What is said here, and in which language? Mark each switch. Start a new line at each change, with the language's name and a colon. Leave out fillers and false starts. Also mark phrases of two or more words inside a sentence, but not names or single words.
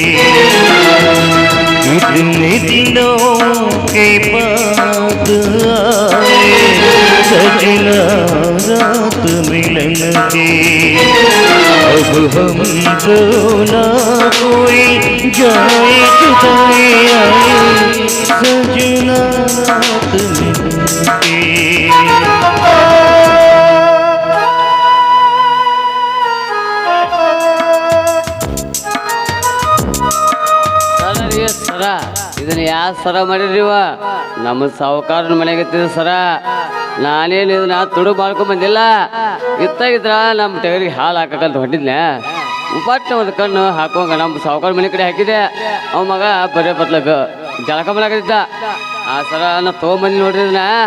Hindi: इतने दिनों के बाद आए सजना रात मिलन की अब हम ना कोई जाए जुदाई आए सजना रात मिलन की
Kannada: ಸರ ಇದನ್ನ ಯಾವ ಸರ ಮಾಡಿರಿವ ನಮ್ಮ ಸಾವುಕಾರನ ಮನೆಗೆ ಸರ ನಾನೇನು ಇದನ್ನ ತುಡು ಮಾಡ್ಕೊಂಡ್ ಬಂದಿಲ್ಲ ಇತ್ತಾಗಿದ್ರ ನಮ್ಮ ಟಗರಿಗೆ ಹಾಲು ಹಾಕಕ್ಕಂತ ಹೊಂಟಿದ್ನೆ ಉಪಾಟ್ನ ಒಂದು ಕಣ್ಣು ಹಾಕೋಂಗ ನಮ್ಮ ಸಾವುಕಾರ ಮನೆ ಕಡೆ ಹಾಕಿದೆ ಅವ ಮಗ ಬರೇ ಬತ್ಲಕ ಜಳಕ ಮಾಡಕತ್ತಿದ್ದ ಆ ಸರ ನಾ ತೊಗೊಂಬಂದಿ ನೋಡ್ರಿ ಇದನ್ನ